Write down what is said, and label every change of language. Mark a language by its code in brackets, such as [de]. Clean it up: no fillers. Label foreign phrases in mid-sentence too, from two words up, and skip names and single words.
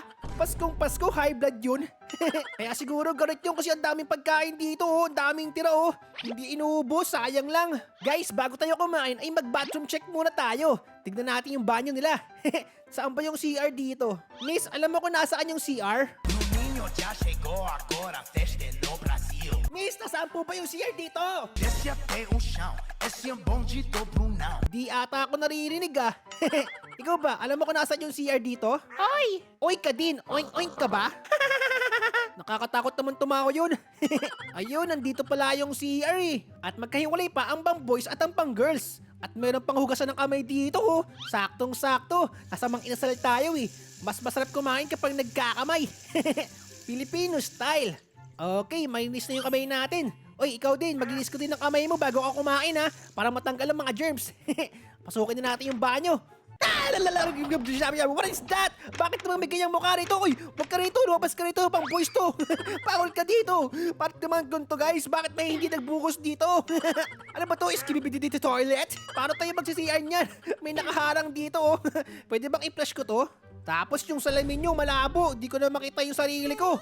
[tl] Paskong Pasko, high blood yun. Kaya siguro galit yun kasi ang daming pagkain dito oh, ang daming tira oh. Hindi inuubos, sayang lang. Guys, bago tayo kumain ay mag- [en] bathroom check [tl] muna tayo. Tignan natin yung banyo nila. Saan ba yung CR dito? Miss, alam mo kung nasaan yung CR? [pt] O ninho já chegou agora, a festa é no Brasil. [tl] Miss, nasaan po ba yung CR dito? [pt] Desce até o chão, esse é um bonde do Brunão. [tl] Di ata ako naririnig ah. Ikaw ba, alam mo kung nasaan yung CR dito? Oy! Oy ka din, oink-oink ka ba? Nakakatakot naman tumawa yun. Ayun, nandito pala yung CR eh. At magkahiwalay pa ang pang boys at ang pang girls. At meron pang hugasan ng kamay dito oh. Saktong-sakto. Nasa Mang Inasal tayo eh. Mas masarap kumain kapag nagkakamay. [en] Filipino style. [tl] Okay, malinis na yung kamay natin. Oy, ikaw din, maglinis ko din ng kamay mo bago ako kumain ha. Para matanggal ang mga germs. Pasukin na natin yung banyo. [en] What is that? [tl] Bakit naman may ganyang mukha rito? Uy, wag ka rito, lumabas ka rito, pang boys to. Bawal ka dito. Bakit naman ganito guys? Bakit may hindi nagbukos dito? Ano ba to? Skibidi dito toilet? Paano tayo magsisiyan niyan? May nakaharang dito oh. Pwede bang i-flash ko to? Tapos yung salamin nyo malabo, di ko na makita yung sarili ko.